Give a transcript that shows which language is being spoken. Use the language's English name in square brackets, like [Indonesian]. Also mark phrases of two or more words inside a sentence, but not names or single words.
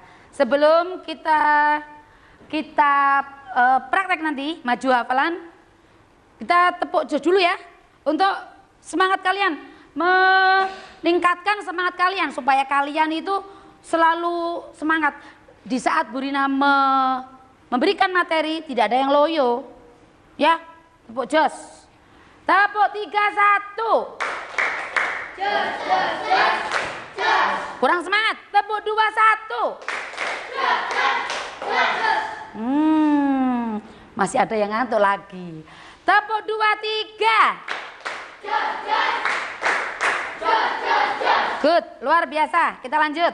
[Indonesian] Sebelum kita praktek nanti maju hafalan, kita tepuk jos dulu ya untuk semangat kalian. Meningkatkan semangat kalian supaya kalian itu selalu semangat. Di saat Bu Rina memberikan materi tidak ada yang loyo. Ya, tepuk jos. Tepuk 3 1. Jos, jos, jos, jos. Kurang semangat. Tepuk 2 1. Jos, jos, jos, jos. Masih ada yang ngantuk lagi. Tepuk 2 3. Jos, jos. Jos, jos, jos. Good, luar biasa. Kita lanjut.